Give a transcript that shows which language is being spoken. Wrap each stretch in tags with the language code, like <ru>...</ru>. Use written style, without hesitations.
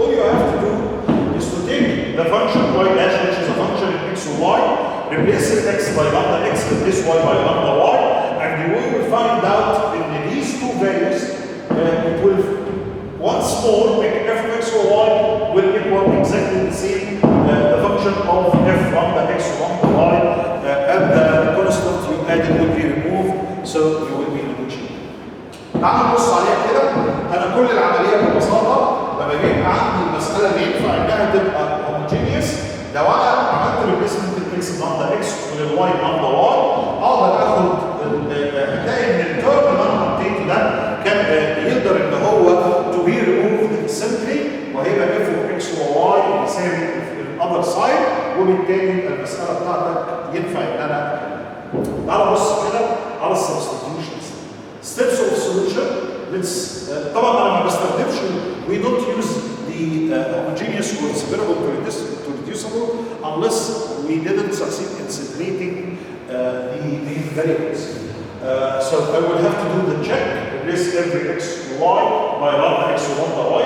<en>All you have to do is to take the function y dash, which is a function in x or y, replace x by lambda x, replace y by lambda y, and you will find out in these two values, it will once more make f of x or y will equal exactly the same the function of f lambda x or lambda y, and the constant you added will be removed, so you will be negotiating.</en> <ar>تعالوا نبص عليها كده. انا كل العمليه ببساطه لما جيت عندي المساله دي ينفع انها تبقى هوموجينيوس لو انا عملت ريبليسمنت الاكس بلاندا اكس والواي بلاندا واي، اقدر اخد هتلاقي ان التيرم اللي انا حطيته ده كان يقدر ان هو</ar> <en>to be removed simply,</en> <ar>وهيبقى اف اوف اكس وواي يساوي الاذر سايد، وبالتالي المساله بتاعتك ينفع ان انا تعالى بص كده على السبستيتيوشنز.</ar> <en>Steps of solution. Let's</en> <ar>طبعا انا ما بستخدمش</ar> <en>we don't use the homogeneous or separable to reducible unless we didn't succeed in separating the variables. So I will have to do the check, replace every x y by lambda x or lambda y.</en>